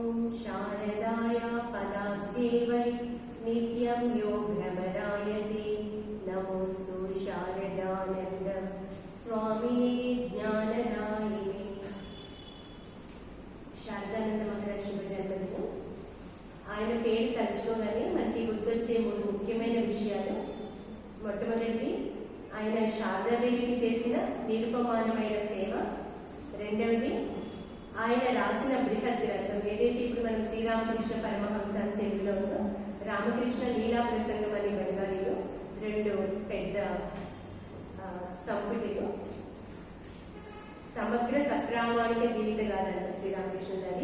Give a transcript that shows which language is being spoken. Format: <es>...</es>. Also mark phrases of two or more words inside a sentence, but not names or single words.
<sa>शारदाय पदाब्जे वै नित्यं यो भ्रमरायते नमोऽस्तु शारदानन्द स्वामिने ज्ञानदायिने।</sa> <te>శారదానంద మహారాజ్ శుభ జన్మదినం. ఆయన పేరు తలుచుకోగానే మనకి గుర్తొచ్చే మూడు ముఖ్యమైన విషయాలు. మొట్టమొదటిది ఆయన శారదాదేవికి చేసిన నిరుపమానమైన సేవ. రెండవది ఆయన రాసిన బృహత్ గ్రంథం ఏదైతే ఇప్పుడు మనం శ్రీరామకృష్ణ పరమహంస అని తెలుగులో ఉందో, రామకృష్ణ లీలా ప్రసంగం అని బెంగాలీలో రెండు పెద్ద సంపుటిలో సమగ్ర సప్రామాణిక జీవిత గాథ శ్రీరామకృష్ణ గారి.</te>